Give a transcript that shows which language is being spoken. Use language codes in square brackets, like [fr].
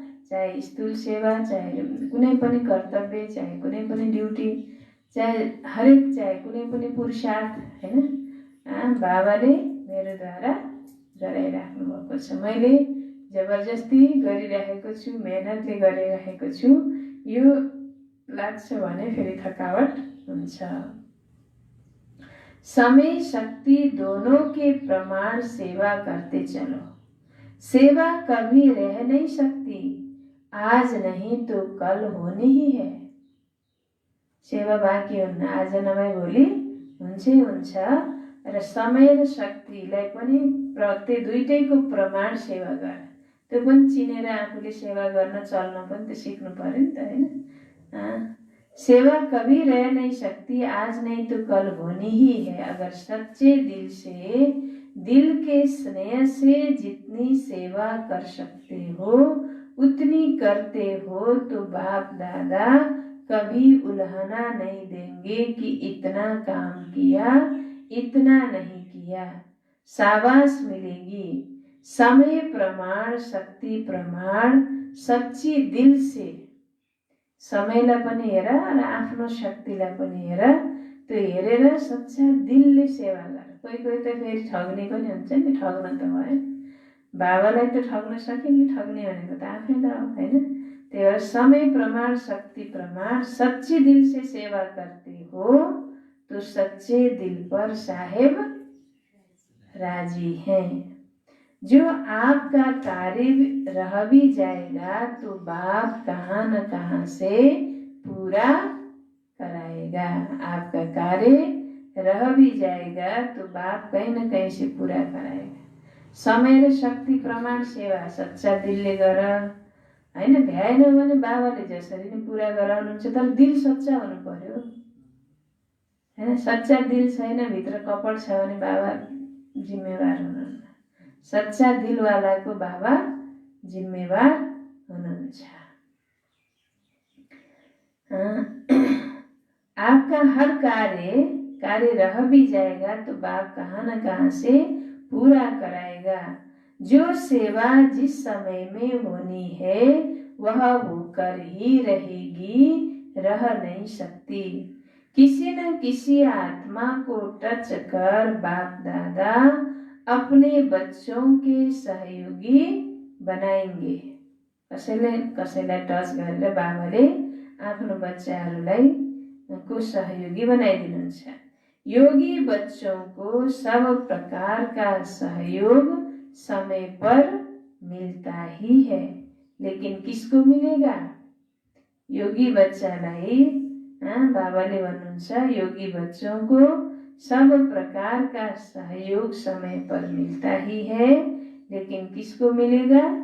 [ne] चाहे स्थूल सेवा, चाहे कुनै पनि कर्तव्य, चाहे कुनै पनि ड्युटी, चाहे कुनै पनि पुरुषार्थ हैन, बाबाले मेरोद्वारा गराइराख्नु भएको छ। मैले जबरजस्ती गरिरहेको छु, मेहनतले गरिरहेको छु, यो लाग्छ भने फेरि थकावट हुन्छ। [hi] समय शक्ति दोनों के प्रमाण सेवा करते चलो। सेवा कभी रह नहीं सकती, आज नहीं तो कल होनी ही है। [ne] सेवा बाँकी हुन्न, आज नभए भोलि हुन्छै हुन्छ। र समय र शक्तिलाई पनि त्यो दुईटैको प्रमाण सेवा गर। त्यो पनि चिनेर आफूले सेवा गर्न चल्न पनि त सिक्नु पर्यो नि त हैन। [hi] सेवा कभी रह नहीं सकती, आज नहीं तो कल होनी ही है। अगर सच्चे दिल से, दिल के स्नेह से जितनी सेवा कर सकते हो उतनी करते हो तो बाप दादा कभी उल्हाना नहीं देंगे कि इतना काम किया, इतना नहीं किया। शाबाश मिलेगी। समय प्रमाण, शक्ति प्रमाण, सच्ची दिल से। [ne] समयलाई पनि हेर र आफ्नो शक्तिलाई पनि हेर। त्यो हेरेर सच्चा दिलले सेवा गर। कोही त फेरि ठग्ने पनि हुन्छ नि, ठग्न त भयो। बाबालाई त ठग्न सक्यो नि, ठग्ने भनेको त आफैलाई हो हैन। त्यही भएर [hi] समय प्रमाण, शक्ति प्रमाण, सच्ची दिल से सेवा करते हो तो सच्चे दिल पर साहेब राजी हैं। जो आपका कार्य रह भी जाएगा तो बाप कहाँ न कहाँ से पूरा कराएगा। आपका कार्य रह भी जाएगा तो बाप कहीं न कहीं से पूरा कराएगा। [ne] समय र शक्ति प्रमाण सेवा सच्चा दिलले गर हैन। भ्याएन भने बाबाले जसरी नै पूरा गराउनुहुन्छ, तर दिल सच्चा हुनु पर्यो हैन। सच्चा दिल छैन, भित्र कपट छ भने बाबा जिम्मेवार हुनुहुन्न। सच्चा दिलवालाको बाबा जिम्मेवार हुनुहुन्छ। [hi] आपका हर कार्य रह भी जाएगा तो बाप कहाँ न कहाँ से पूरा कराएगा। जो सेवा जिस समय में होनी है वह होकर ही रहेगी, रह नहीं सकती। किसी न किसी आत्मा को टच कर बाप दादा अपने बच्चों के सहयोगी बनाएंगे। [ne] कसैलाई टच गरेर बाबाले आफ्नो बच्चाहरूलाई को सहयोगी बनाइदिनुहुन्छ। [hi] योगी बच्चों को सब प्रकार का सहयोग समय पर मिलता ही है, लेकिन किसको मिलेगा? [ne] योगी बच्चालाई बाबाले भन्नुहुन्छ, [hi] योगी बच्चों को सब प्रकार का सहयोग समय पर मिलता ही है, लेकिन किसको मिलेगा?